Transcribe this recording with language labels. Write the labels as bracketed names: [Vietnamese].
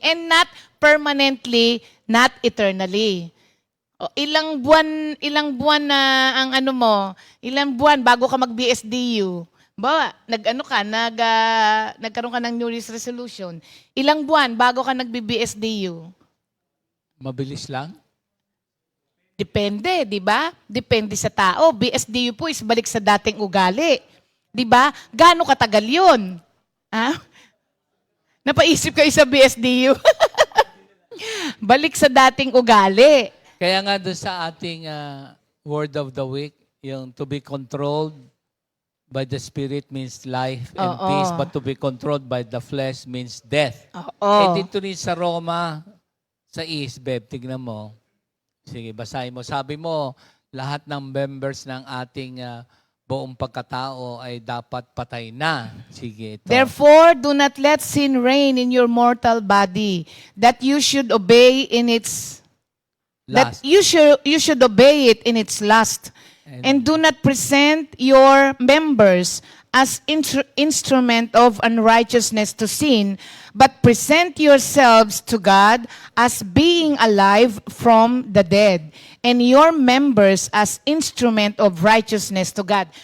[English] And not permanently, not eternally. [Filipino] O, ilang buwan na ang ilang buwan bago ka mag-BSDU. Ba, nagkaroon ka ng New Year's resolution. Ilang buwan bago ka nag-BSDU? Mabilis lang? Depende, di ba? Depende sa tao. BSDU po is balik sa dating ugali. Di ba? Gaano katagal yun? Ha? Napaisip kayo sa BSDU? Balik sa dating ugali. Kaya nga doon sa ating [English] word of the week, yung to be controlled by the Spirit means life and [Filipino] Oo. [English] peace, but to be controlled by the flesh means death. [Filipino] Oo. Dito rin sa Roma, sa East, Beb, tignan mo. Sige, basahin mo. Sabi mo, lahat ng members ng ating buong pagkatao ay dapat patay na. Sige, ito. [English] Therefore, do not let sin reign in your mortal body, that you should obey in its Last. you should obey it in its lust, and do not present your members as instrument of unrighteousness to sin, but present yourselves to God as being alive from the dead, and your members as instrument of righteousness to God.